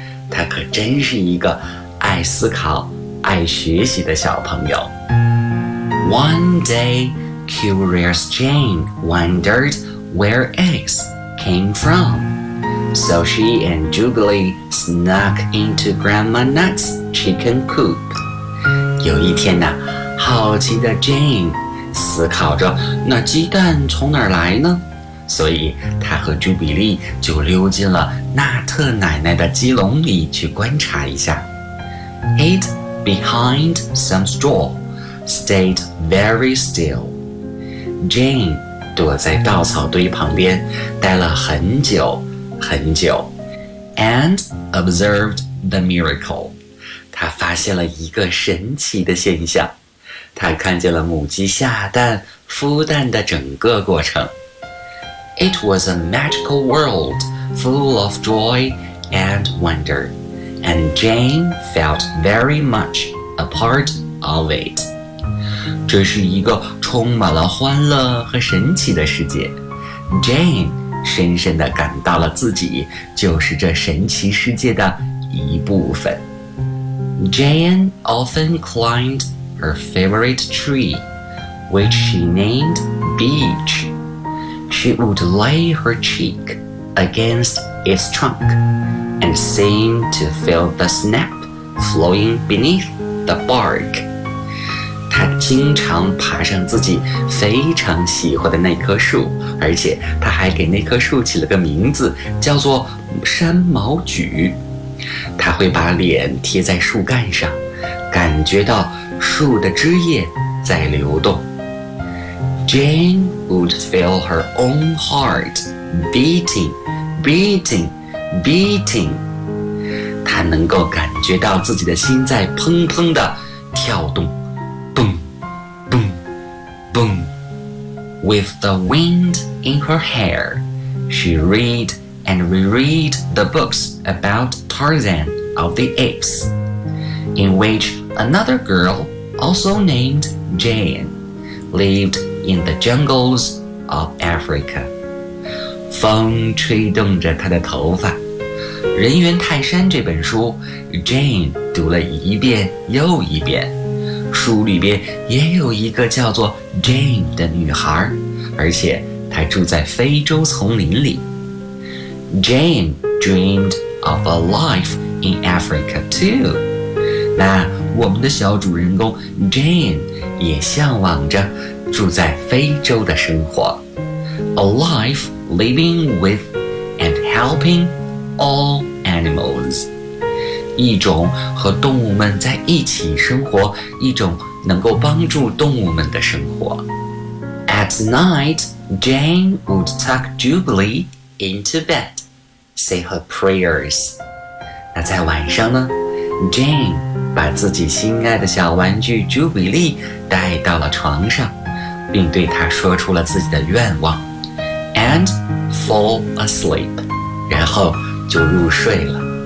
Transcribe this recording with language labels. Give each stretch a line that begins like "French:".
Chinese: 她可真是一个爱思考、爱学习的小朋友。
English: One day, curious Jane wondered where eggs came from. So she and Jubilee snuck into Grandma Nut's chicken coop.
Chinese: 有一天呢，好奇的 Jane 思考着那鸡蛋从哪儿来呢？所以她和 Jubilee 就溜进了纳特奶奶的鸡笼里去观察一下。
English: It behind some straw. Stayed very still.
Chinese: Jane 躲在稻草堆旁边待了很久很久
English: and observed the miracle.
Chinese: 她发现了一个神奇的现象。她看见了母鸡下蛋孵蛋的整个过程。
English: It was a magical world full of joy and wonder, and Jane felt very much a part of it.
Chinese: 这是一个充满了欢乐和神奇的世界。 Jane 深深地感到了自己就是这神奇世界的一部分。
English: Jane often climbed her favorite tree, which she named Beech. She would lay her cheek against its trunk and seem to feel the sap flowing beneath the bark.
Chinese: 她经常爬上自己非常喜欢的那棵树，而且她还给那棵树起了个名字，叫做山毛榉。她会把脸贴在树干上，感觉到树的枝叶在流动。
English: Jane would feel her own heart beating, beating, beating.
Chinese: 她能够感觉到自己的心在砰砰地跳动。
English: Boom. With the wind in her hair, she read and reread the books about Tarzan of the Apes, in which another girl, also named Jane, lived in the jungles of Africa.
Chinese: 风吹动着她的头发。人猿泰山这本书 ,Jane 读了一遍又一遍。书里边也有一个叫做 Jane 的女孩，而且她住在非洲丛林里。
English: Jane dreamed of a life in Africa too.
Chinese: 那我们的小主人公 Jane 也向往着住在非洲的生活。
English: A life living with and helping all animals.
Chinese: 一种和动物们在一起生活，一种能够帮助动物们的生活。
English: At night, Jane would tuck Jubilee into bed, say her prayers.
Chinese: 那在晚上呢 ？Jane 把自己心爱的小玩具 Jubilee 带到了床上，并对她说出了自己的愿望 ，
English: and fall asleep，
Chinese: 然后就入睡了。